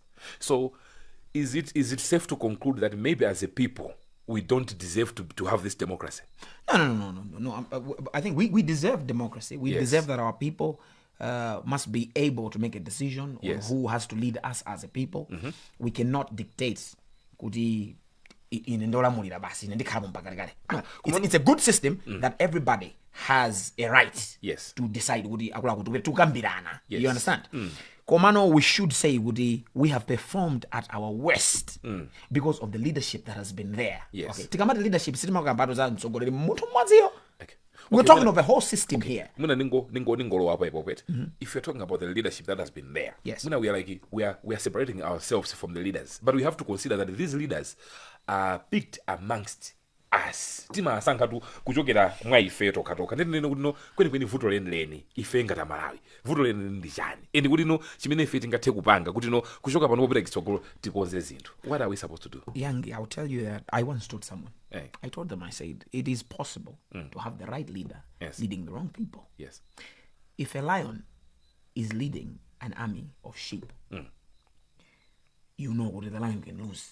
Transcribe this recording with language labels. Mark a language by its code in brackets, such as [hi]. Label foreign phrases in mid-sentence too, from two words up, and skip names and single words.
[en] So is it safe to conclude that maybe as a people we don't deserve to have this democracy? No. I think we deserve democracy. We deserve that our people must be able to make a decision on who has to lead us as a people. We cannot dictate [ny] kuti inendolamulira basi ndikhala mpaka kale. [en] It's a good system that everybody has a right to decide [ny] kuti akula kuti tukambirana. [en] You understand? Komano, we should say we have performed at our worst because of the leadership that has been there. Yes. Okay. Tikamati leadership we're talking of a whole system here. If you're talking about the leadership that has been there, we are separating ourselves from the leaders. But we have to consider that these leaders are picked amongst us. [ny] Tima sankatu kuchokera mwa ife toka ndinene kuti no kweni vuto leni ife ngata Malawi vuto leni ndi chani and kuti no chimene ife tingathe kupanga kuti no kuchoka pano popita kitsogolo tikonze zinthu. [en] What are we supposed to do? Yangi, I'll tell you that I once told someone. I told them, I said, it is possible to have the right leader leading the wrong people. Yes. If a lion is leading an army of sheep, you know what the lion can lose.